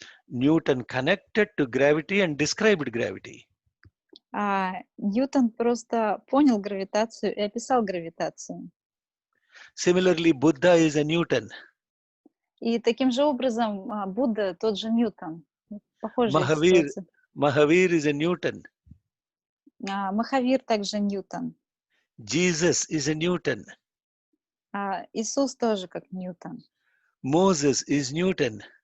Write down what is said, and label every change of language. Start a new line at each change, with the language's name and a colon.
English: Newton connected to gravity and described gravity.
Russian: Ньютон просто понял гравитацию и описал гравитацию.
English: Similarly, Buddha is a Newton.
Russian: И таким же образом Будда тот же Ньютон. Похожая ситуация.
English: Mahavir is a Newton.
Russian: Махавир также Ньютон.
English: Jesus is a Newton.
Russian: Иисус тоже как Ньютон.
English: Moses is Newton.